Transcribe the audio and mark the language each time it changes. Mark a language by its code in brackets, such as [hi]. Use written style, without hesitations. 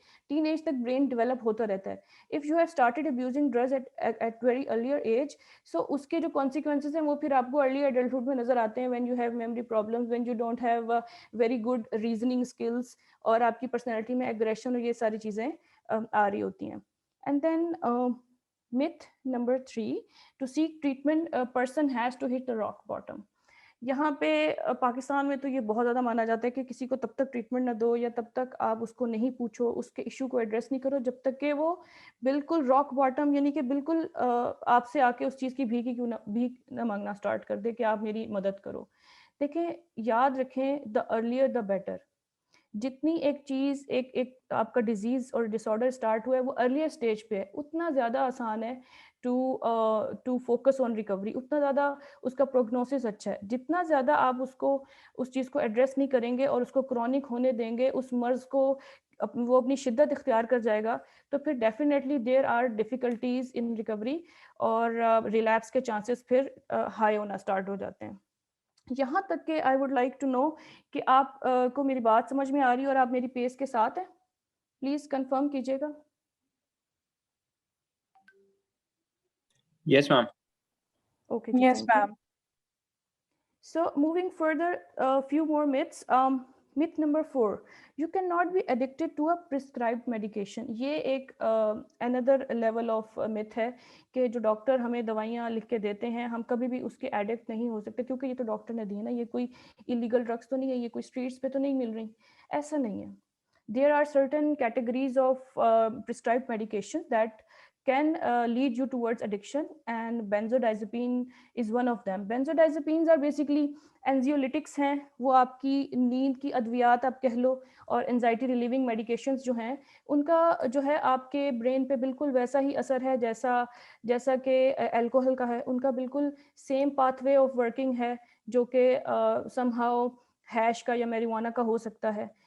[ur] Teen age تک brain develop ہوتا رہتا ہے. [en] if you have started abusing drugs at very earlier age, [ur] سو اس کے جو کانسیکوینسز ہیں وہ پھر آپ کو ارلی ایڈلٹہڈ میں نظر آتے ہیں, [en] when you have memory problems, when you don't have very good reasoning skills, [ur] اور آپ کی پرسنالٹی میں ایگریشن اور یہ ساری چیزیں آ رہی ہوتی ہیں. [en] And then myth number 3, to seek treatment a person has to hit the rock bottom. [ur] یہاں پہ پاکستان میں تو یہ بہت زیادہ مانا جاتا ہے کہ کسی کو تب تک ٹریٹمنٹ نہ دو یا تب تک آپ اس کو نہیں پوچھو, اس کے ایشو کو ایڈریس نہیں کرو, جب تک کہ وہ بالکل راک باٹم, یعنی کہ بالکل آپ سے آ کے اس چیز کی بھیک نہ مانگنا اسٹارٹ کر دے کہ آپ میری مدد کرو. دیکھیں, یاد رکھیں, [en] The earlier the better. [ur] جتنی ایک چیز ایک آپ کا ڈیزیز اور ڈس آرڈر اسٹارٹ ہوا ہے وہ ارلیئر اسٹیج پہ ہے, اتنا زیادہ آسان ہے [en] to focus on recovery, [ur] اتنا زیادہ اس کا پروگنوسس اچھا ہے. جتنا زیادہ آپ اس چیز کو ایڈریس نہیں کریں گے اور اس کو کرونک ہونے دیں گے, اس مرض کو وہ اپنی شدت اختیار کر جائے گا, تو پھر definitely [en] there are difficulties in recovery, [ur] اور ریلیپس کے چانسز پھر ہائی ہونا اسٹارٹ ہو جاتے ہیں. یہاں تک کہ [en] I would like to know [ur] کہ آپ کو میری بات سمجھ میں آ رہی ہے اور آپ میری پیس کے ساتھ ہیں, پلیز کنفرم کیجیے گا. [en] Yes ma'am. Okay, Yes, thank you. ma'am. So moving further, a few more myths. Myth number 4, you cannot be addicted to a prescribed medication. [ur] یہ ایک [en] another level of myth [ur] ہے کہ جو ڈاکٹر ہمیں دوائیاں لکھ کے دیتے ہیں ہم کبھی بھی اس کے ایڈکٹ نہیں ہو سکتے, کیونکہ یہ تو ڈاکٹر نے دی ہے نا, یہ کوئی illegal drugs تو نہیں ہے, یہ کوئی اسٹریٹس پہ تو نہیں مل رہی, ایسا نہیں ہے. [en] There are certain categories of prescribed medication that can lead you towards addiction, and benzodiazepine is one of them. Benzodiazepines are basically anxiolytics [ur] ہیں, وہ آپ کی نیند کی ادویات آپ کہہ لو, اور انزائٹی ریلیونگ میڈیکیشنز جو ہیں ان کا جو ہے آپ کے برین پہ بالکل ویسا ہی اثر ہے جیسا کہ الکوہل کا ہے. ان کا بالکل [en] same pathway of working [ur] ہے جو کہ سم ہاؤ ہیش کا یا میریوانا کا ہو سکتا ہے.